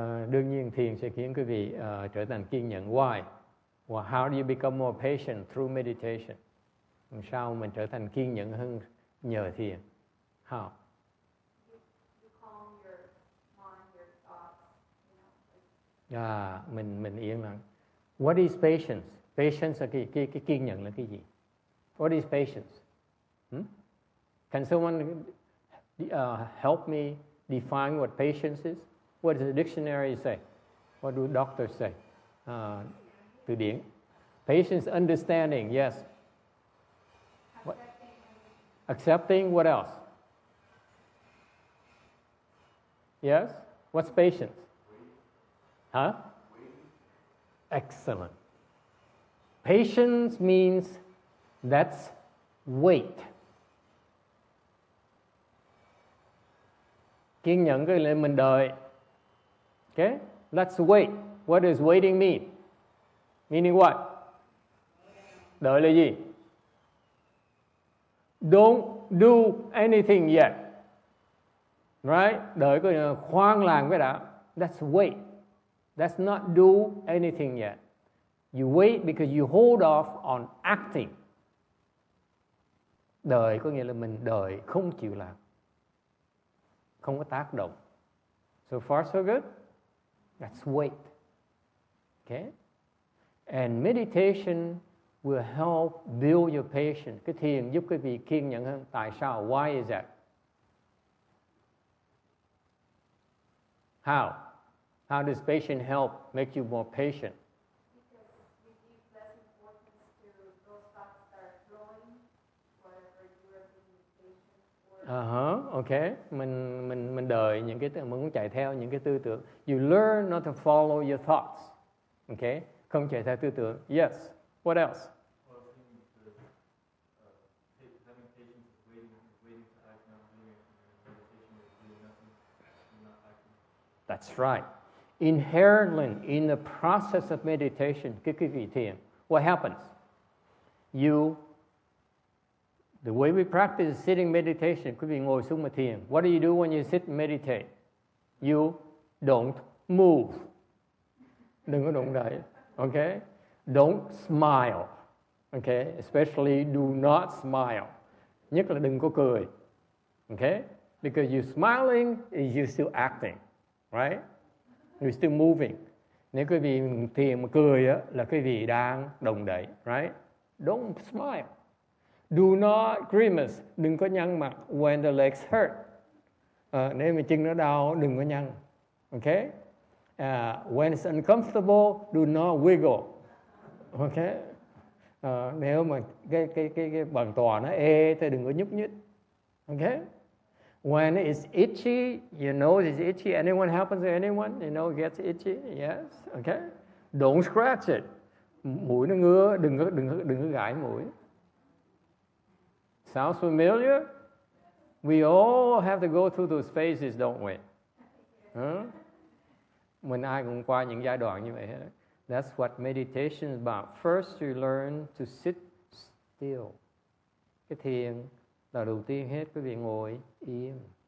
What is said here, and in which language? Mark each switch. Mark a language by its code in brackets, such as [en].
[vi] Đương nhiên thiền sẽ khiến quý vị trở thành kiên nhẫn. [en] Why? Well, how do you become more patient through meditation? [vi] Sao mình trở thành kiên nhẫn hơn nhờ thiền? [en] How? [vi] Mình yên lặng. [en] What is patience? Patience [vi] là cái kiên nhẫn là cái gì? [en] What is patience? Can someone help me define what patience is? What does the dictionary say? What do doctors say? [vi] Từ điển. [en] Patience, understanding, yes. Accepting, what else? Yes? What's patience? Huh? Excellent. Patience means that's wait. [vi] Kiên nhẫn cái là mình đợi. [en] Okay? Let's wait. What does waiting mean? Meaning what? [vi] Đợi là gì? [en] Don't do anything yet. Right? [vi] Đợi cái khoan làm cái đã. [en] That's wait. That's not do anything yet. You wait because you hold off on acting. [vi] Đợi có nghĩa là mình đợi không chịu làm. Không có tác động. [en] So far so good? That's wait. Okay? And meditation will help build your patience. [vi] Cái thiền giúp quý vị kiên nhẫn hơn. Tại sao? [en] Why is that? How? How does patience help make you more patient? Because you give less importance to those thoughts that are flowing, whatever you are being patient for. Okay. [vi] Mình đợi những cái mình muốn chạy theo những cái tư tưởng. [en] You learn not to follow your thoughts. Okay? [vi] Không chạy theo tư tưởng. [en] Yes. What else? Well, I think having patience is waiting to act, not doing it. And meditation is doing nothing and not acting. That's right. Inherently in the process of meditation, [vi] cái vị thiền, [en] what happens? The way we practice sitting meditation, [vi] quý vị ngồi xuống mà thiền. [en] What do you do when you sit and meditate? You don't move. [vi] Đừng có động đậy. [en] Okay? Don't smile. Okay? Especially do not smile. [vi] Nhất là đừng có cười. [en] Okay? Because you're smiling is you're still acting. Right? You're still moving. [vi] Nếu quý vị thiền mà cười á, là quý vị đang động đậy. [en] Right? Don't smile. Do not grimace. [vi] Đừng có nhăn mặt [en] when the legs hurt. [vi] Nếu mà chân nó đau, đừng có nhăn. [en] Okay? When it's uncomfortable, do not wiggle. Okay? [vi] Nếu mà cái bàn tòa nó ê thì đừng có nhúc nhích. [en] Okay? When it's itchy, your nose is itchy. Anyone happens to anyone? You know, gets itchy? Yes. Okay? Don't scratch it. [vi] Mũi nó ngứa, đừng có gãi mũi. [en] Sounds familiar? We all have to go through those phases, don't we? [vi] Mình ai cũng qua những giai đoạn như vậy hết. [en] That's what meditation is about. First, you learn to sit still. [vi] Cái thiền là đầu tiên hết, quý vị ngồi yên.